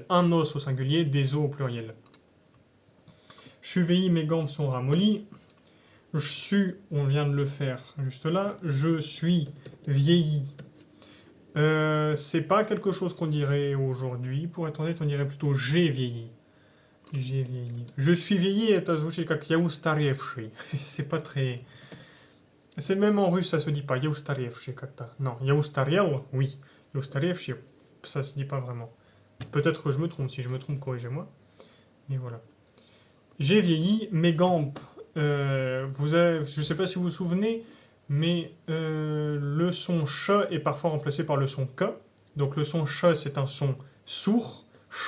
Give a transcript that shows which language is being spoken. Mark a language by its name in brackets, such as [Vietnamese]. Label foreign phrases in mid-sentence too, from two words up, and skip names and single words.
[French] Un os au singulier, des os au pluriel. Je suis vieilli, mes gants sont ramollis. Je suis, on vient de le faire juste là. Je suis vieilli. C'est pas quelque chose qu'on dirait aujourd'hui. Pour être honnête, on dirait plutôt j'ai vieilli. J'ai vieilli. Je suis vieilli, [Russian] это звучит как я устаревший. [French] C'est pas très... C'est même en russe, ça se dit pas. [Russian] Я устаревший как-то. Non, я устарел, oui. Я устаревший, [French] ça se dit pas vraiment. Peut-être que je me trompe. Si je me trompe, corrigez-moi. Mais voilà. J'ai vieilli, mes gambes. Je sais pas si vous vous souvenez, mais le son ch est parfois remplacé par le son k. Donc le son ch, c'est un son sourd, ch.